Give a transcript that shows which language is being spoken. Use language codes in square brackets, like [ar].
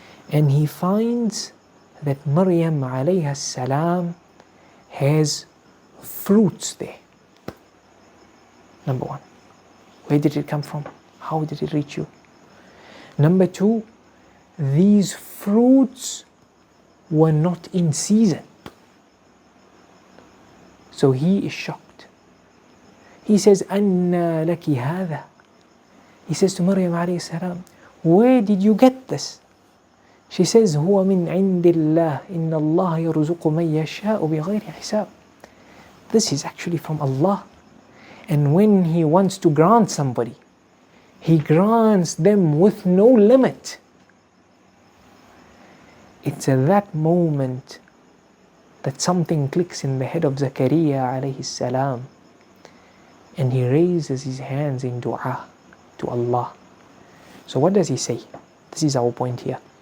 [en] And he finds that Maryam alayhi salam has fruits there. Number one, where did it come from? How did it reach you? Number two, these fruits were not in season. So he is shocked. He says, [ar] أَنَّا لَكِ هَذَا. [en] He says to Maryam alayhi salam, where did you get this? She says, [ar] هُوَ مِنْ عِنْدِ اللَّهِ إِنَّ اللَّهَ يَرْزُقُ مَنْ يَشَاءُ بِغَيْرِ حِسَابٍ. [en] This is actually from Allah. And when He wants to grant somebody, He grants them with no limit. It's at that moment that something clicks in the head of Zakaria alayhi salam, and he raises his hands in dua to Allah. So what does he say? This is our point here.